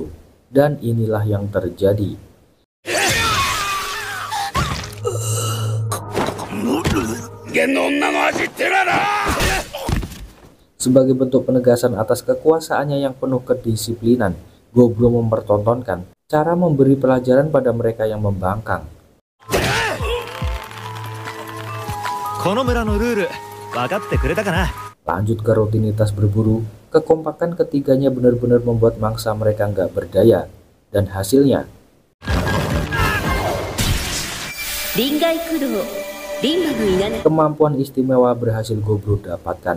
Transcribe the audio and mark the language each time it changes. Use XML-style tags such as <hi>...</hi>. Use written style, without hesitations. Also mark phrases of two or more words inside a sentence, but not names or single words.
<id>Dan inilah yang terjadi. Sebagai bentuk penegasan atas kekuasaannya yang penuh kedisiplinan, Gobro mempertontonkan cara memberi pelajaran pada mereka yang membangkang.</id> <ja>この村のルール分かってくれたかな</ja> <id>Lanjut ke rutinitas berburu, kekompakan ketiganya benar-benar membuat mangsa mereka nggak berdaya. Dan hasilnya, kemampuan istimewa berhasil Gobro dapatkan.</id>